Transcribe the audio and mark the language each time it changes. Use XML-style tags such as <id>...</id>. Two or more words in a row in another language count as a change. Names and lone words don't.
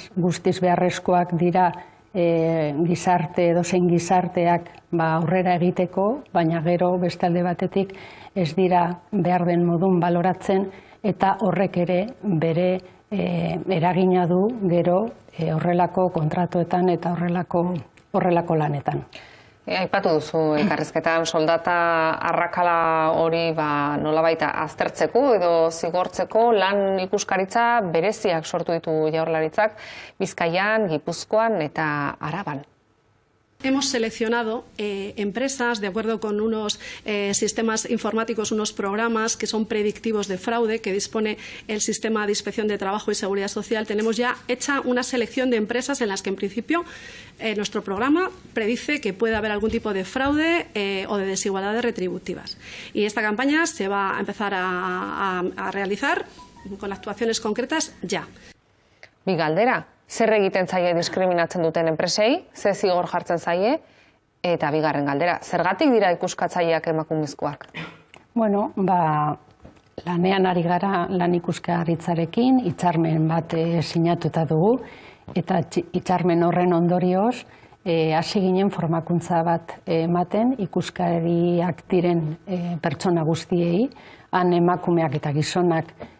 <eu>Guztiz beharrezkoak dira gizarte, edozein gizarteak aurrera egiteko, baina gero beste alde batetik ez dira behar den modun baloratzen, eta horrek ere bere eragina du gero horrelako kontratuetan eta horrelako lanetan. Aipatu duzu elkarrizketan soldata arrakala hori nolabait aztertzeko edo zigortzeko lan ikuskaritza bereziak sortu ditu Jaurlaritzak Bizkaian, Gipuzkoan eta Araban.</eu> <es>Hemos seleccionado empresas de acuerdo con unos sistemas informáticos, unos programas que son predictivos de fraude que dispone el Sistema de Inspección de Trabajo y Seguridad Social. Tenemos ya hecha una selección de empresas en las que en principio nuestro programa predice que puede haber algún tipo de fraude o de desigualdades retributivas. Y esta campaña se va a empezar a realizar con actuaciones concretas ya.</es> <eu>Bi galdera. Zer egiten zaie diskriminatzen duten enpresei, ze zigor jartzen zaie, eta bigarren galdera, zergatik dira ikuskatzaileak emakumezkoak? Bueno, lanean ari gara lan ikuskaritzarekin, hitzarmen bat sinatuta dugu, eta hitzarmen horren ondorioz, hasi ginen formakuntza bat ematen ikuskariak diren pertsona guztiei, han emakumeak eta gizonak</eu>